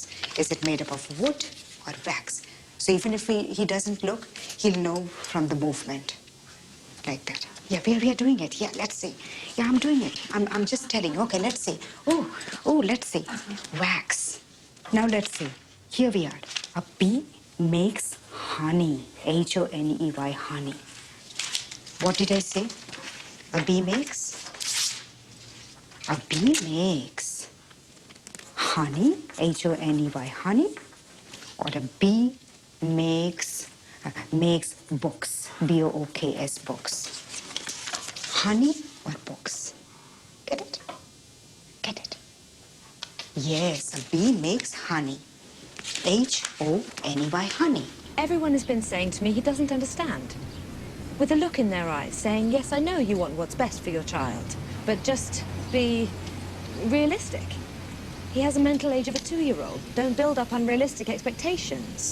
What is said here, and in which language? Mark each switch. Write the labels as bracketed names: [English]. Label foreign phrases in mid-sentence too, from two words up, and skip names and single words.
[English] Is it made up of wood or wax? So even if he doesn't look, he'll know from the movement. Like that. Yeah, we are doing it. Yeah, let's see. Yeah, I'm doing it. I'm just telling. Okay, let's see. Oh, let's see. Wax. Now let's see. Here we are. A bee makes honey. H-O-N-E-Y, honey. What did I say? A bee makes honey. H-O-N-E-Y, honey. Or a bee makes books. B-O-O-K-S, books. Honey or books? Get it? Get it? Yes, a bee makes honey. H-O-N-E-Y, honey. Everyone has been saying to me he doesn't understand. With a look in their eyes, saying, yes, I know you want what's best for your child, but just be realistic. He has a mental age of a 2-year-old. Don't build up unrealistic expectations.